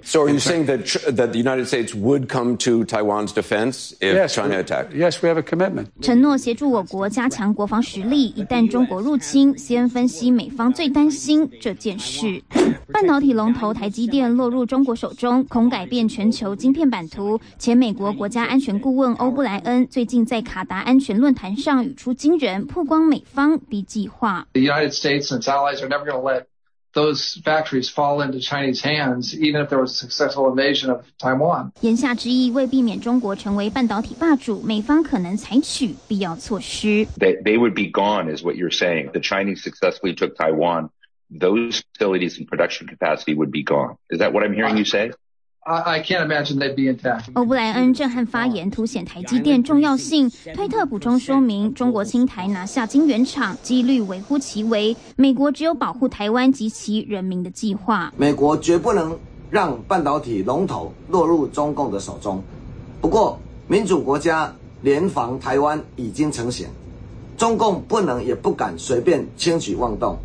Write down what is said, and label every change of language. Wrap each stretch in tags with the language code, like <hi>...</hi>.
<en>So are you saying that the United States would come to Taiwan's defense if China attacked? Yes, we have a commitment.</en> <zh>承诺协助我国加强国防实力，一旦中国入侵。 CNN 分析，美方最担心这件事。半导体龙头台积电落入中国手中，恐改变全球晶片版图。前美国国家安全顾问欧布莱恩最近在卡达安全论坛上语出惊人，曝光美方逼计划。</zh> <en>The United States and its allies are never going to let those factories fall into Chinese hands, even if there was a successful invasion of Taiwan.</en> <zh>言下之意，为避免中国成为半导体霸主，美方可能采取必要措施。</zh> <en>They would be gone, is what you're saying. The Chinese successfully took Taiwan. Those facilities and production capacity would be gone. Is that what I'm hearing you say? I can't imagine they'd be intact.</en> <zh>欧布莱恩震撼发言凸显台积电重要性，推特补充说明，中国侵台拿下晶圆厂几率微乎其微，美国只有保护台湾及其人民的计划。美国绝不能让半导体龙头落入中共的手中，不过民主国家联防台湾已经成型，中共不能也不敢随便轻举妄动。</zh>